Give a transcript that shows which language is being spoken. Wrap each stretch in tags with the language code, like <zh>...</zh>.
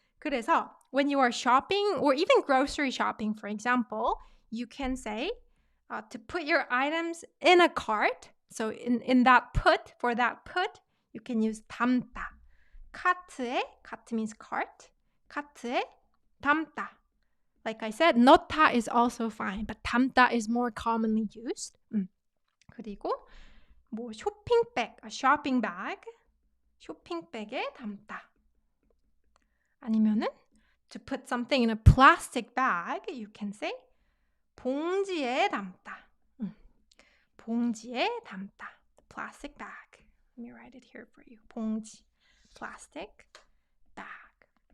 <en>그래서 when you are shopping or even grocery shopping, for example, you can say to put your items in a cart. So in that put, for that put, you can use 담다. 카트에, 카트 means cart.</en> <ko>카트에 담다.</ko> <en>Like I said, 넣다 is also fine, but 담다 is more commonly used.</en> <ko>그리고 뭐 쇼핑백,</ko> <en>a shopping bag,</en> <ko>쇼핑백에 담다.</ko> <en>아니면은 to put something in a plastic bag, you can say</en> <ko>봉지에 담다. 봉지에 담다.</ko> <en>Plastic bag. Let me write it here for you. 봉지, plastic bag.</en>